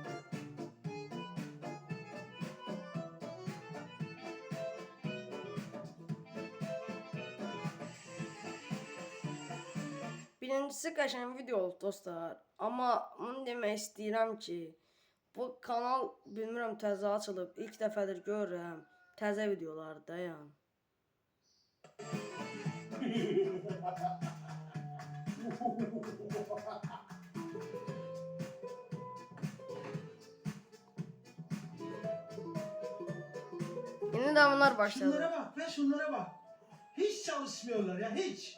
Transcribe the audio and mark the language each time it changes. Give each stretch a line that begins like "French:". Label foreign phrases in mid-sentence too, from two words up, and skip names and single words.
Azerbaijani: Birincisi qəşəng video oldu dostlar. Amma bunu demək istəyirəm ki, bu kanal bilmirəm təzə açılıb, ilk dəfədir görürəm. Təzə videolarda yəni.
Turkish: Yeni de bunlar başladı. Şunlara bak ve şunlara bak. Hiç çalışmıyorlar ya hiç.